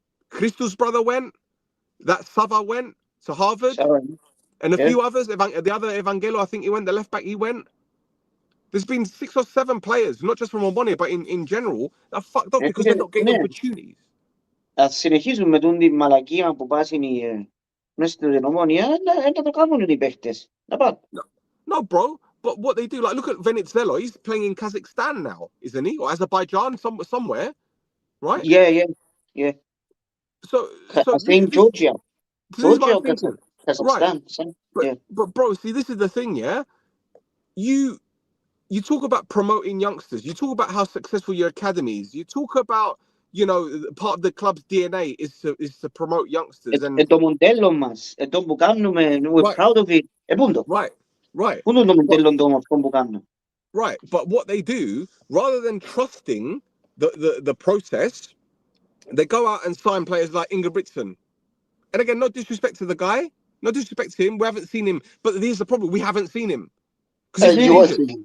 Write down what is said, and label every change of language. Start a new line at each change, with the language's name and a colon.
English: Christo's brother went, that Sava went to Harvard, and a few others, the other Evangelo, I think he went, the left back, he went. There's been 6 or 7 players, not just from Omonoia, but in general, that fucked up because they're not getting opportunities.
Greek: Ας συνεχίσουμε την μαλακία που πάσουν μέσα στην Ομόνια, να το κάνουν οι παίχτες.
English: No, bro. But what they do, like, look at Venizelos. He's playing in Kazakhstan now, isn't he? Or Azerbaijan, somewhere, right? Yeah. So saying Georgia. Georgia or Kazakhstan. Right. But bro, see, this is the thing, yeah? You talk about promoting youngsters. You talk about how successful your academies. You talk about, you know, part of the club's DNA is to promote youngsters. And
Greek: το μοντέλο μας, το που κάνουμε,
English: we're proud of it. Right.
Greek: Πού είναι το μοντέλο αυτό που κάνουμε?
English: Right, but what they do, rather than trusting the process, they go out and sign players like Ingebrigtsen. And again, no disrespect to the guy, no disrespect to him. We haven't seen him, but here's the problem: we haven't seen him because he's injured.